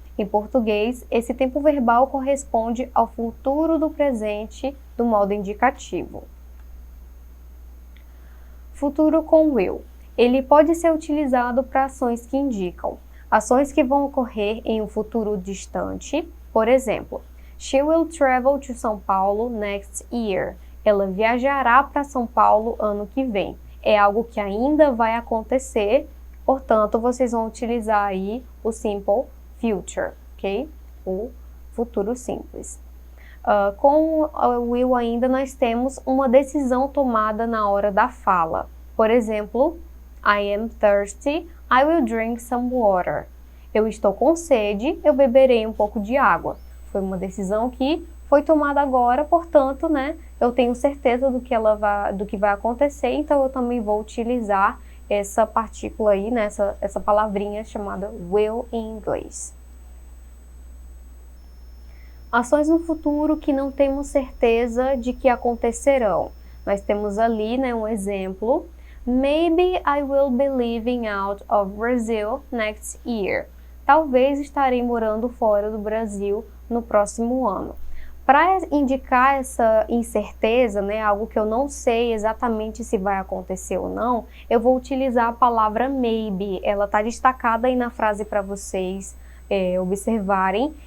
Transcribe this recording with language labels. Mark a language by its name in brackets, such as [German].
[Portuguese] Em português, esse tempo verbal corresponde ao futuro do presente do modo indicativo. Futuro com will. Ele pode ser utilizado para ações que indicam ações que vão ocorrer em um futuro distante. Por exemplo, [English] she will travel to São Paulo next year. [Portuguese] Ela viajará para São Paulo ano que vem. É algo que ainda vai acontecer, portanto, vocês vão utilizar aí o simple future, ok? O futuro simples. Com o will ainda nós temos uma decisão tomada na hora da fala. Por exemplo, [English] I am thirsty, I will drink some water. [Portuguese] Eu estou com sede, eu beberei um pouco de água. Foi uma decisão que foi tomada agora, portanto, né, eu tenho certeza do que vai acontecer, então eu também vou utilizar essa partícula aí, né, essa palavrinha chamada will em inglês. Ações no futuro que não temos certeza de que acontecerão. Nós temos ali, né, um exemplo. [English] Maybe I will be living out of Brazil next year. [Portuguese] Talvez estarei morando fora do Brasil no próximo ano. Para indicar essa incerteza, né, algo que eu não sei exatamente se vai acontecer ou não, eu vou utilizar a palavra maybe. Ela está destacada aí na frase para vocês observarem.